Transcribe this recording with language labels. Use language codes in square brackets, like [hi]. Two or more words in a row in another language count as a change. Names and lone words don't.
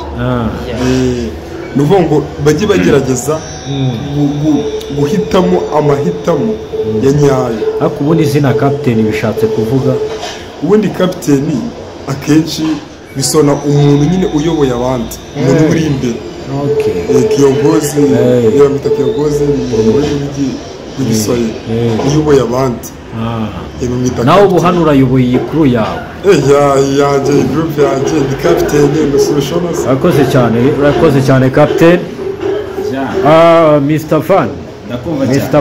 [rw] ni ukuvuga ngo bajye bagerageza guhitamo amahitamo ya nyayo. ariko ubundi izina Captain bishatse kuvuga, ubundi kapiteni akenshi bisona umuntu nyine uyoboye abandi, umuntu uri imbere. Kiongozi, yamita kiongozi mu rurimi rw'igiswahili, uyoboye abandi. nawe ubu hano urayoboye iyi crew yawe. yanjye group yanjye ni kapiteni Nusubishonoza. urakoze cyane Captain. Mr. Van, Mr.